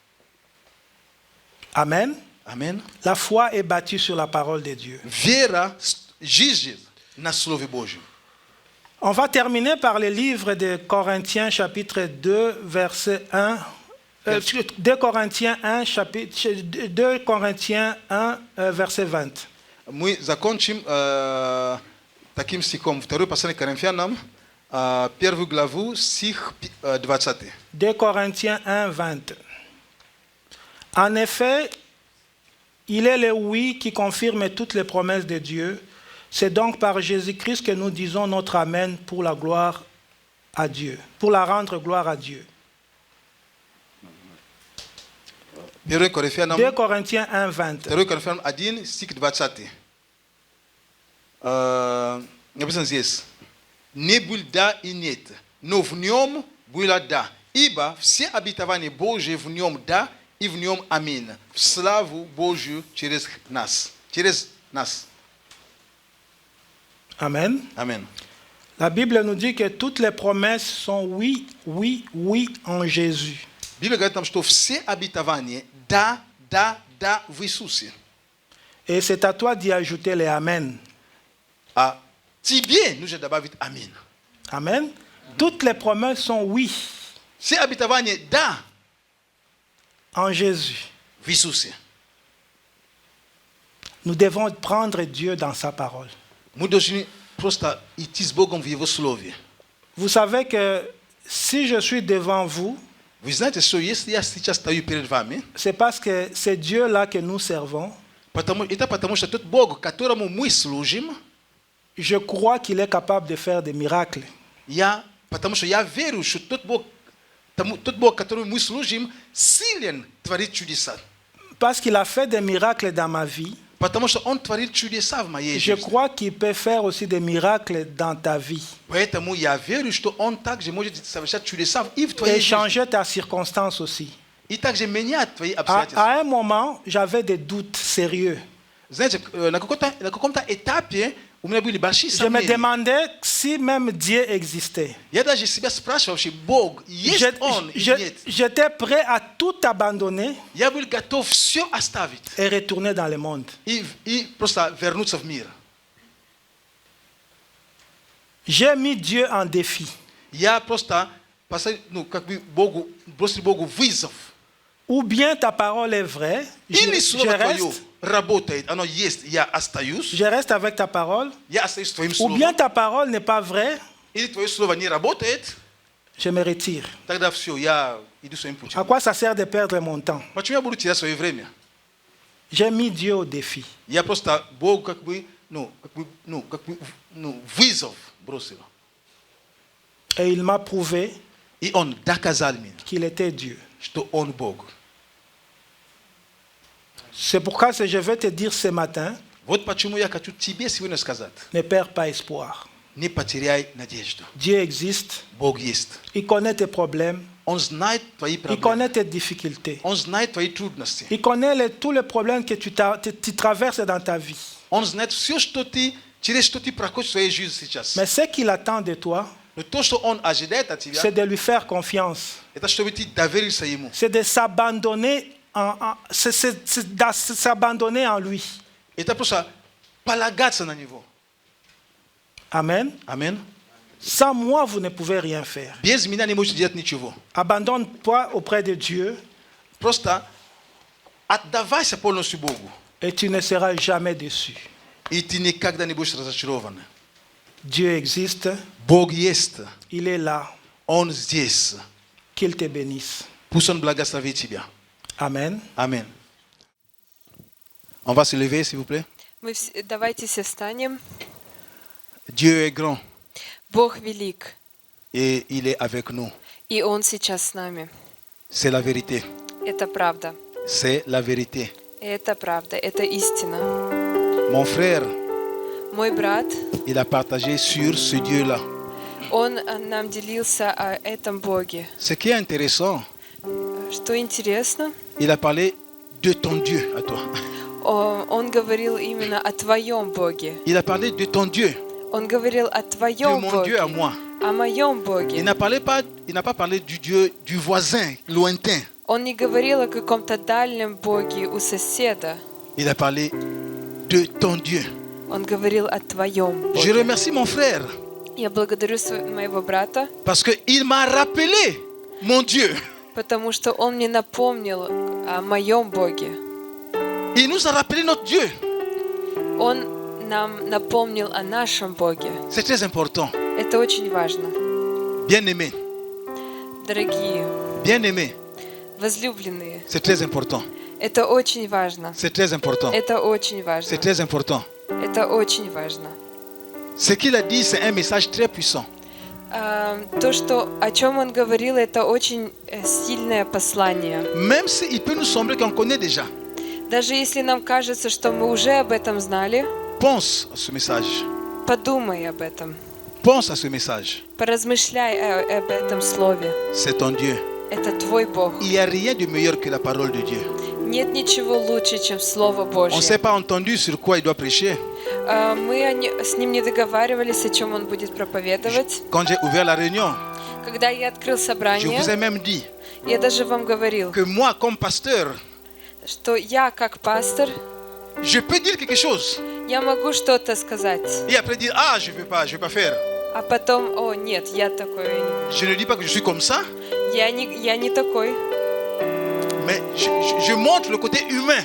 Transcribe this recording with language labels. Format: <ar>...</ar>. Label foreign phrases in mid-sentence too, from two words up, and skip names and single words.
<fr>Amen.</fr> <ru>Аминь.</ru> <fr>La foi est bâtie sur la parole de Dieu.</fr> <ru>Вера жизнь на Слове Божьем.</ru> <fr>On va terminer par le livre de Corinthiens, chapitre 2, verset 1. 2 Corinthiens 1, chapitre 2 Corinthiens 1, verset 20.</fr> <ru>Мы закончим таким стихом. Второе послание к Коринфянам, первую главу, стих 20.</ru> <fr>2 Corinthiens 1, 20. En effet, il est le oui qui confirme toutes les promesses de Dieu. C'est donc par Jésus-Christ que nous disons notre Amen pour la gloire à Dieu, pour la rendre gloire à Dieu.</fr> <ru>2 Коринфянам</ru> <fr>2 Corinthiens 1, 20.</fr> <ru>2 Коринфянам 1, стих 20. Написано здесь. Не был да и нет, но в нем было да. Ибо все обетования Божьи в нем да и в нем аминь. В славу Божью через нас. Через нас.</ru> <fr>Amen.</fr> <ru>Аминь.</ru> <fr>La Bible nous dit que toutes les promesses sont oui, oui, oui en Jésus.</fr> <ru>Библия говорит нам, что все обетования да, да, да в Иисусе.</ru> <fr>Et c'est à toi d'y ajouter les Amen.</fr> <ru>А тебе нужно добавить аминь.</ru> <fr>Amen. Toutes les promesses sont oui</fr> <ru>Все обетования да</ru> <fr>en Jésus.</fr> <ru>в Иисусе.</ru> <fr>Nous devons prendre Dieu dans sa parole.</fr> <ru>Мы должны просто идти с Богом в Его Слове.</ru> <fr>Vous savez que si je suis devant vous,</fr> <ru>Вы знаете, что если я сейчас стою перед вами,</ru> <fr>c'est parce que c'est Dieu-là que nous servons.</fr> <ru>это потому что тот Бог, которому мы служим,</ru> <fr>Je crois qu'il est capable de faire des miracles.</fr> <ru>потому что я верю, что тот Бог, которому мы служим, силен творить чудеса.</ru> <fr>Parce qu'il a fait des miracles dans ma vie,</fr> <ru>Потому что Он творит чудеса в моей</ru> <fr>je</fr> <ru>жизни.</ru> <fr>crois qu'il peut faire aussi des miracles dans ta vie.</fr> <ru>Поэтому я верю, что Он также может совершать чудеса и в</ru> <fr>Et</fr> <ru>твоей жизни.</ru> <fr>changer ta circonstance aussi.</fr> <ru>И также менять твои</ru> <fr>À</fr> <ru>обстоятельства.</ru> <fr>un moment, j'avais des doutes sérieux.</fr> <ru>Знаете, на каком-то этапе у меня были большие</ru> <fr>Je me</fr> <ru>сомнения.</ru> <fr>demandais si même Dieu existait.</fr> <ru>Я даже себя спрашивал, вообще, Бог, есть Он или нет?</ru> <fr>J'étais prêt à tout abandonner</fr> <ru>Я был готов все оставить</ru> <fr>et retourner dans le monde.</fr> <ru>и просто вернуться в мир.</ru> <fr>J'ai mis Dieu en défi.</fr> <ru>Я просто бросил Богу вызов.</ru> <fr>Ou bien ta parole est vraie,</fr> <ru>Или Слово Твое</ru> <fr>reste,</fr> <ru>работает, оно есть, я остаюсь,</ru> <fr>je reste avec ta parole.</fr> <ru>я остаюсь с Твоим</ru> <fr>Ou</fr> <ru>Словом.</ru> <fr>bien ta parole n'est pas vraie,</fr> <ru>Или Твое Слово не работает,</ru> <fr>je me retire.</fr> <ru>тогда все, я иду своим путем.</ru> <fr>À quoi ça sert de perdre mon temps?</fr> <ru>Почему я буду терять свое время?</ru> <fr>J'ai mis Dieu au défi.</fr> <ru>Я просто Богу вызов бросил.</ru> <fr>Et il m'a prouvé</fr> <ru>И Он доказал мне,</ru> <fr>qu'il était Dieu.</fr> <ru>что Он Бог.</ru> <fr>C'est pourquoi je vais te dire ce matin,</fr> <ru>Вот почему я хочу тебе сегодня сказать.</ru> <fr>ne perds pas espoir.</fr> <ru>Не потеряй надежду.</ru> <fr>Dieu existe,</fr> <ru>Бог есть.</ru> <fr>il connaît tes problèmes,</fr> <ru>Он знает твои</ru> <fr>il</fr> <ru>проблемы.</ru> <fr>connaît tes difficultés,</fr> <ru>Он знает твои трудности.</ru> <fr>il connaît tous les problèmes que tu traverses dans ta vie.</fr> <ru>Он знает все, через что ты проходишь в своей жизни сейчас.</ru> <fr>Mais ce qu'il attend de toi,</fr> <ru>Но то, что Он ожидает от тебя,</ru> <fr>c'est de lui faire confiance,</fr> <ru>это чтобы ты доверился Ему.</ru> <fr>c'est de s'abandonner s'abandonner en lui.</fr> <ru>Это просто полагаться на Него.</ru> <fr>Amen.</fr> <ru>Аминь.</ru> <fr>Sans moi, vous ne pouvez rien faire.</fr> <ru>Без меня не можете делать ничего.</ru> <fr>Abandonne-toi auprès de Dieu</fr> <ru>Просто отдавайся полностью Богу.</ru> <fr>et tu ne seras jamais déçu.</fr> <ru>И ты никогда не будешь разочарован.</ru> <fr>Dieu existe,</fr> <ru>Бог есть.</ru> <fr>il est là,</fr> <ru>Он здесь.</ru> <fr>qu'il te bénisse.</fr> <ru>Пусть Он благословит тебя.</ru> <fr>Amen.</fr> <ru>Аминь.</ru> <fr>On va se lever, s'il vous plaît.</fr> <ru>Давайте все встанем.</ru> <fr>Dieu est grand</fr> <ru>Бог велик,</ru> <fr>et il est avec nous.</fr> <ru>и Он сейчас с нами.</ru> <fr>C'est la vérité.</fr> <ru>Это правда.</ru> <fr>C'est la vérité.</fr> <ru>Это правда, это истина.</ru> <fr>Mon frère,</fr> <ru>Мой брат,</ru> <fr>il a partagé sur ce Dieu-là.</fr> <ru>он нам делился о этом Боге.</ru> <fr>Ce qui est intéressant,</fr> <ru>Что интересно,</ru> <fr>il a parlé de ton Dieu à toi.</fr> <ru>он говорил именно о твоем Боге.</ru> <fr>Il a parlé de ton Dieu,</fr> <ru>Он говорил о</ru> <fr>de</fr> <ru>твоем</ru> <fr>mon Dieu à</fr> <ru>Боге,</ru> <fr>moi.</fr> <ru>о моем</ru> <fr>Il</fr> <ru>Боге.</ru> <fr>n'a pas parlé du Dieu du voisin, lointain.</fr> <ru>Он не говорил о каком-то дальнем Боге у соседа.</ru> <fr>Il a parlé de ton Dieu.</fr> <ru>Он говорил о твоем</ru> <fr>Je</fr> <ru>Боге.</ru> <fr>remercie mon frère</fr> <ru>Я благодарю моего брата,</ru> <fr>parce qu'il m'a rappelé mon Dieu.</fr> <ru>потому что он мне напомнил о моем Боге.</ru> <fr>Il nous a rappelé notre Dieu.</fr> <ru>Он нам напомнил о нашем Боге.</ru> <fr>C'est très important.</fr> <ru>Это очень важно.</ru> <fr>Bien-aimé,</fr> <ru>Дорогие,</ru> <fr>bien-aimé,</fr> <ru>возлюбленные,</ru> <fr>c'est très important.</fr> <ru>это очень важно.</ru> <fr>C'est très important.</fr> <ru>Это очень важно.</ru> <fr>C'est très important.</fr> <ru>Это очень важно.</ru> <fr>Ce qu'il a dit, c'est un message très puissant.</fr> <ru>То, о чем он говорил, это очень сильное послание.</ru> <fr>Même s'il peut nous sembler qu'on connaît déjà,</fr> <ru>Даже если нам кажется, что мы уже об этом знали,</ru> <fr>pense à ce message.</fr> <ru>подумай об этом.</ru> <fr>Pense à ce message.</fr> <ru>Поразмышляй об этом слове.</ru> <fr>C'est ton Dieu.</fr> <ru>Это твой Бог.</ru> <fr>Il n'y a rien de meilleur que la parole de Dieu.</fr> <ru>Нет ничего лучше, чем Слово</ru> <fr>On ne</fr> <ru>Божье.</ru> <fr>s'est pas entendu sur quoi il doit prêcher.</fr> <ru>Мы с ним не договаривались, о чем он будет проповедовать.</ru> <fr>Quand j'ai ouvert la réunion,</fr> <ru>Когда я открыл</ru> <fr>je</fr> <ru>собрание,</ru> <fr>vous ai même dit</fr> <ru>я даже вам говорил,</ru> <fr>que moi, comme pasteur,</fr> <ru>что я, как пастор,</ru> <fr>je peux dire quelque chose.</fr> <ru>я могу что-то сказать.</ru> <fr>Et après dire, ah, je ne vais pas faire.</fr> <ru>А потом, о, нет, я такой не буду.</ru> <fr>Je ne dis pas que je suis comme ça,</fr> <ru>Я не такой.</ru> <fr>mais je montre le côté humain.</fr>